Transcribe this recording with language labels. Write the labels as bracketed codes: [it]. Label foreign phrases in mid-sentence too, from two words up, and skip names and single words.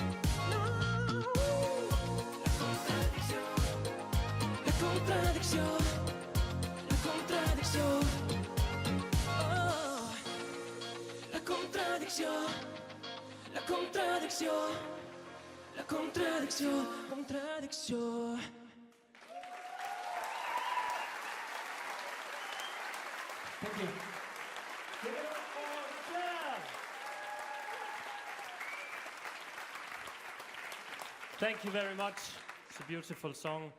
[ca] La contradicció, la contradicció, la contradicció. La contradicció, la contradicció, la contradicció, contradicció. [en] Thank you. Thank you very much. It's a beautiful song.